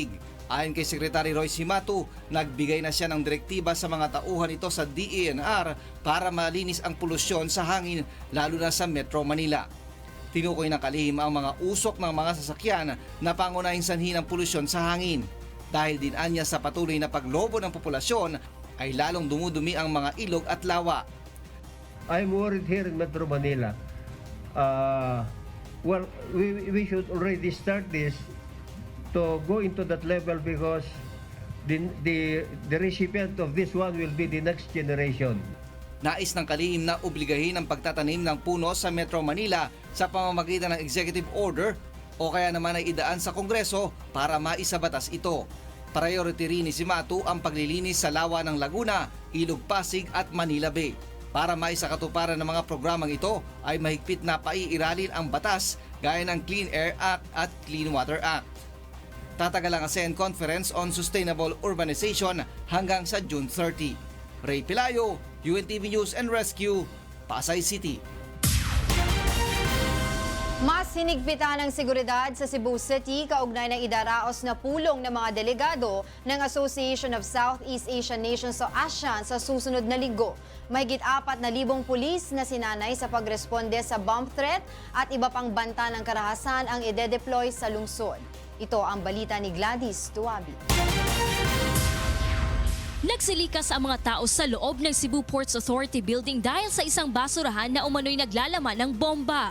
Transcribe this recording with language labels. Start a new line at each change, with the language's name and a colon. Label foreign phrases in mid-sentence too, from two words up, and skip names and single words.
Filipino: Ayon kay Secretary Royce Himatu, nagbigay na siya ng direktiba sa mga tauhan ito sa DENR para malinis ang polusyon sa hangin lalo na sa Metro Manila. Tinukoy ng kalihim ang mga usok ng mga sasakyan na pangunahing sanhi ng polusyon sa hangin. Dahil din anya sa patuloy na paglobo ng populasyon ay lalong dumudumi ang mga ilog at lawa.
English: I'm worried here in Metro Manila. We should already start this to go into that level because the recipient of this one will be the next generation.
Filipino: Nais ng kalihim na obligahin ang pagtatanim ng puno sa Metro Manila sa pamamagitan ng
English: executive order
Filipino: o kaya naman ay idaan sa Kongreso para maisabatas ito. Priority rin ni Himatu ang paglilinis sa lawa ng Laguna, Ilog Pasig at Manila Bay. Para maisakatuparan ng mga programang ito ay mahigpit na paiiralin ang batas gaya ng Clean Air Act at Clean Water Act. Tatagal ang ASEAN Conference on Sustainable Urbanization hanggang sa June 30. Ray Pilayo, UNTV News and Rescue, Pasay City. Mas hinigpitan ang seguridad sa Cebu City kaugnay ng idaraos na pulong ng mga delegado ng Association of Southeast Asian Nations o ASEAN sa susunod na linggo. Mahigit 4,000 pulis na sinanay sa pagresponde sa
English: bomb threat
Filipino: at iba pang banta ng karahasan ang ide-deploy sa lungsod. Ito ang balita ni Gladys Tuabi. Nagsilikas ang mga tao sa loob ng Cebu Ports Authority building dahil sa isang basurahan na umano'y naglalaman ng bomba.